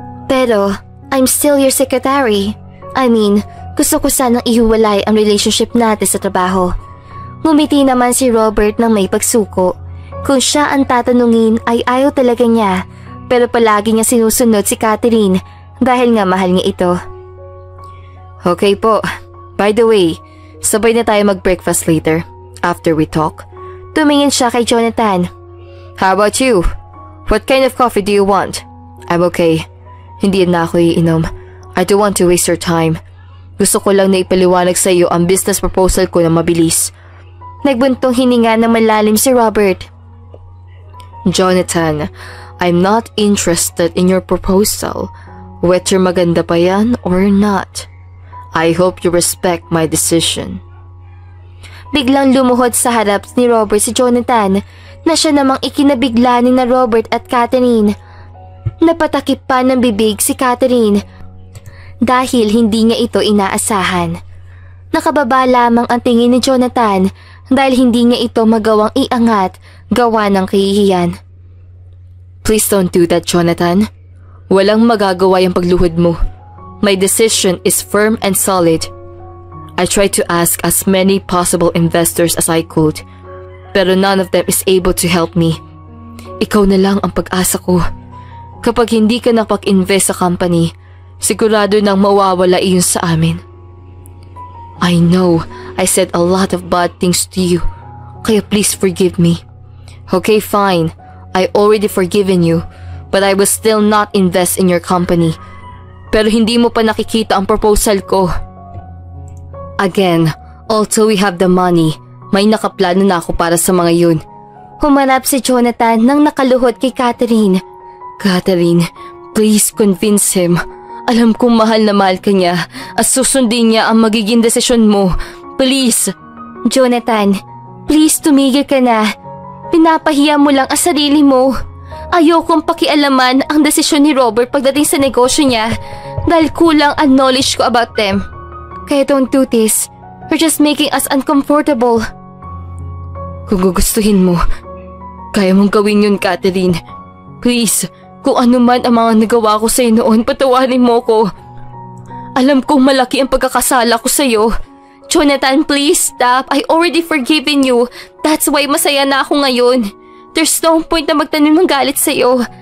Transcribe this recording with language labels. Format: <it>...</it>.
<en>Pero, I'm still your secretary. I mean,</en> <tl>gusto ko sanang ihiwalay ang relationship natin sa trabaho. Ngumiti naman si Robert ng may pagsuko. Kung siya ang tatanungin ay ayaw talaga niya, pero palagi niya sinusunod si Catherine dahil nga mahal niya ito.</tl> <en>Okay po. By the way,</en> <tl>sabay na tayo mag-breakfast</tl> <en>later. After we talk.</en> <tl>Tumingin siya kay Jonathan.</tl> <en>How about you? What kind of coffee do you want? I'm okay.</en> <tl>Hindi na ako iinom.</tl> <en>I don't want to waste your time.</en> <tl>Gusto ko lang na ipaliwanag sa iyo ang business proposal ko na mabilis. Nagbuntong hininga na malalim si Robert.</tl> <en>Jonathan, I'm not interested in your proposal. Whether</en> <tl>maganda pa yan</tl> <en>or not. I hope you respect my decision.</en> <tl>Biglang lumuhod sa harap ni Robert si Jonathan na siya namang ikinabigla ni na Robert at Catherine. Napatakip pa ng bibig si Catherine dahil hindi niya ito inaasahan. Nakababa lamang ang tingin ni Jonathan dahil hindi niya ito magawang iangat gawa ng kahihiyan.</tl> <en>Please don't do that, Jonathan.</en> <tl>Walang magagawa yung pagluhod mo.</tl> <en>My decision is firm and solid. I tried to ask as many possible investors as I could, pero none of them is able to help me.</en> <tl>Ikaw na lang ang pag-asa ko. Kapag hindi ka nakapag-invest sa company, sigurado nang mawawala iyon sa amin.</tl> <en>I know I said a lot of bad things to you, kaya please forgive me. Okay, fine. I already forgiven you, but I will still not invest in your company.</en> <tl>Pero hindi mo pa nakikita ang proposal ko. Again,</tl> <en>although we have the money,</en> <tl>may nakaplano na ako para sa mga yun. Humarap si Jonathan nang nakaluhod kay Catherine.</tl> <en>Catherine, please convince him.</en> <tl>Alam kong mahal na mahal ka niya at susundin niya ang magiging desisyon mo.</tl> <en>Please.</en> <tl>Jonathan, please tumigil ka na. Pinapahiya mo lang ang sarili mo. Ayokong pakialaman ang desisyon ni Robert pagdating sa negosyo niya dahil kulang ang knowledge ko</tl> <en>about them. Kaya don't do this. You're just making us uncomfortable.</en> <tl>Kung gugustuhin mo, kaya mong gawin yun, Catherine. Please, kung ano man ang mga nagawa ko sa'yo noon, patawarin mo ko. Alam kong malaki ang pagkakasala ko sa'yo.</tl> <en>Jonathan, please stop. I already forgiven you. That's why</en> <tl>masaya na ako ngayon.</tl> <en>There's no point</en> <tl>na magtanim ng galit sa'yo.</tl>